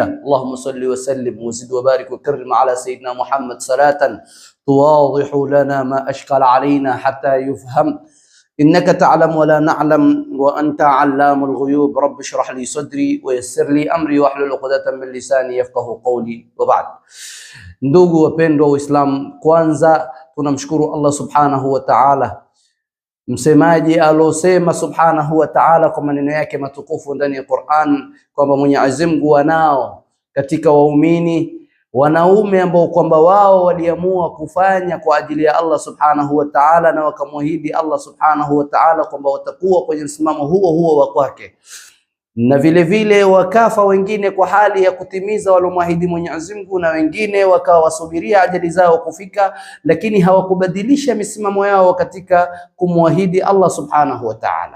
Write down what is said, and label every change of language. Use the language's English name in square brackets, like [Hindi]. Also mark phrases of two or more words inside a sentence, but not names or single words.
[Arabic] اللهم صل وسلم وزد وبارك وكرم على سيدنا محمد صلاة تواضح لنا ما أشكل علينا حتى يفهم إنك تعلم ولا نعلم وأنت علام الغيوب. رب اشرح لي صدري ويسر لي أمري واحلل عقدة من لساني يفقه قولي وبعد. [Swahili] Ndugu wapendwa Waislamu, kwanza tunamshukuru Allah [Arabic] سبحانه وتعالى, [Swahili] msemaji alosema [Arabic] سبحانه وتعالى [Swahili] kwa maneno yake matukufu ndani ya Qur'an kwamba Mwenyezi Mungu wanao katika waumini wanaume ambao kwamba wao waliamua kufanya kwa ajili ya Allah [Arabic] سبحانه وتعالى, [Swahili] na wakamwahidi Allah [Arabic] سبحانه وتعالى [Swahili] kwamba watakuwa kwenye msimamo huo huo wa kwake, na vile vile wakafa wengine kwa hali ya kutimiza walomwahidi Mwenyezi Mungu, na wengine wakawa wasubiria ajali zao kufika, lakini hawakubadilisha misimamo yao katika kumwahidi Allah [Arabic] سبحانه وتعالى.